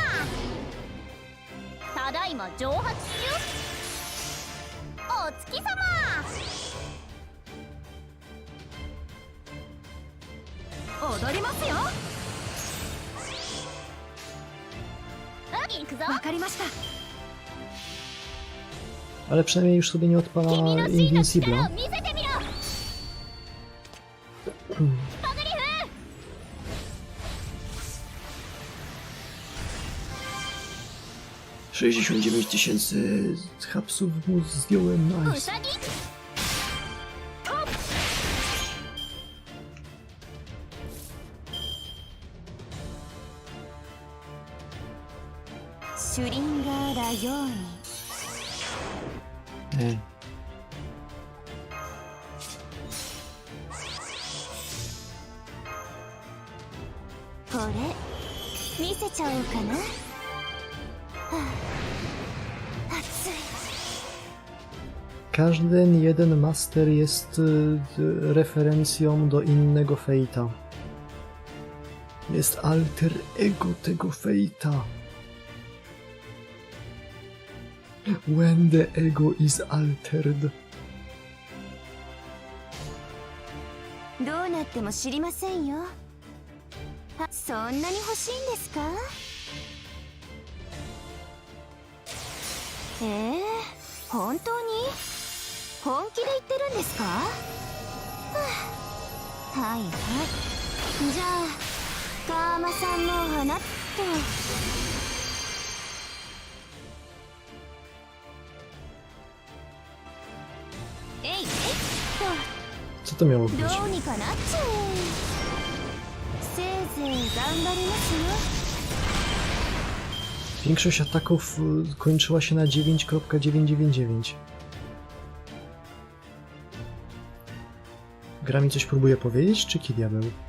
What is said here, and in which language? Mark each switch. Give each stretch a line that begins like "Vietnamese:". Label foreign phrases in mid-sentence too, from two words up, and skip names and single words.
Japanese: ただいま蒸発中。お月様。踊りますよ。行くぞ。わかりました。
Polish: Ale przynajmniej już sobie nie odpala Invincibla. $69,000 hapsów mu zdjąłem, nice. Nie.
Japanese: これ見せちゃおうかな。熱い。
Polish: Każdy jeden master jest referencją do innego fejta. Jest alter ego tego fejta.
English: When the ego is altered.
Japanese: どうなっても知りませんよ。そんなに欲しいんですか？本当に？本気で言ってるんですか？はいはい。じゃあ、カーマさんの花と。えいえいっと。
Polish: Co to miało być?
Japanese: どうにかなっちゃう。せいぜい頑張りますよ。
Polish: Większość ataków kończyła się na 9.999. Gra mi coś próbuje powiedzieć, czy ki diabeł?